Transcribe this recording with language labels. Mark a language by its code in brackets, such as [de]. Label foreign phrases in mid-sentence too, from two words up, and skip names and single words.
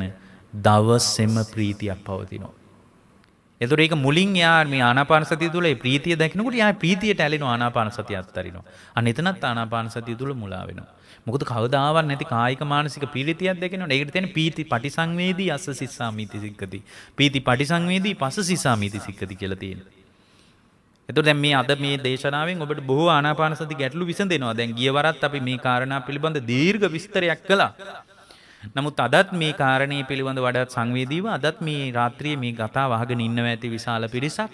[si] දවසෙම ප්‍රීතියක් පවතිනවා. එතකොට ඒක මුලින් යා මේ ආනාපාන සතිය තුළ ඒ ප්‍රීතිය දකිනකොට යා ප්‍රීතියට ඇලෙනවා ආනාපාන සතිය අත්තරිනවා. අන්න එතනත් ආනාපාන සතිය තුළ මුලා වෙනවා. මොකද කවදාවත් නැති කායික මානසික පීඩිතියක් දකිනකොට ඒකට තියෙන [pi] පීති පටිසංවේදී අස්ස සිස්සාමිති සික්කති. පීති පටිසංවේදී පස්ස සිස්සාමිති සික්කති [si] කියලා තියෙනවා. එතකොට දැන් මේ අද මේ දේශනාවෙන් ඔබට බොහෝ ආනාපාන සති ගැටලු විසඳෙනවා. දැන් ගිය වරත් අපි මේ කාරණා පිළිබඳ දීර්ඝ විස්තරයක් කළා. නමුත් අදත් මේ කාරණේ පිළිබඳ වඩාත් සංවේදීව අදත් මේ රාත්‍රියේ මේ කතාව අහගෙන ඉන්නවා ඇති විශාල පිරිසක්.